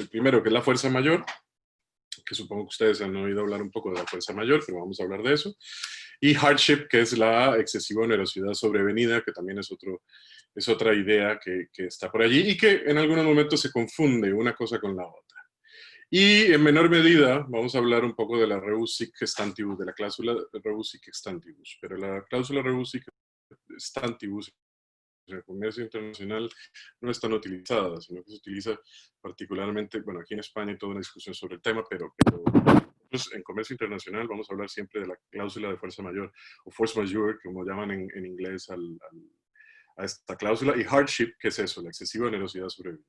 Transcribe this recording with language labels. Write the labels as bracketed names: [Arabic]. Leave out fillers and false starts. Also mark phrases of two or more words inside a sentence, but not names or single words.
[Spanish] El primero, que es la fuerza mayor, que supongo que ustedes han oído hablar un poco de la fuerza mayor, pero vamos a hablar de eso. Y hardship, que es la excesiva onerosidad sobrevenida, que también es otra idea que está por allí y que en algunos momentos se confunde una cosa con la otra. Y en menor medida vamos a hablar un poco de la [Latin] rebus sic stantibus, [Spanish] de la cláusula [Latin] rebus sic stantibus. [Spanish] Pero la cláusula [Latin] rebus sic stantibus [Spanish] en el comercio internacional no es tan utilizada, sino que se utiliza particularmente, bueno, aquí en España hay toda una discusión sobre el tema, pero en comercio internacional vamos a hablar siempre de la cláusula de fuerza mayor, o [French] force majeure, [Spanish] como llaman en inglés a esta cláusula, y hardship, que es eso, la excesiva onerosidad sobrevenida.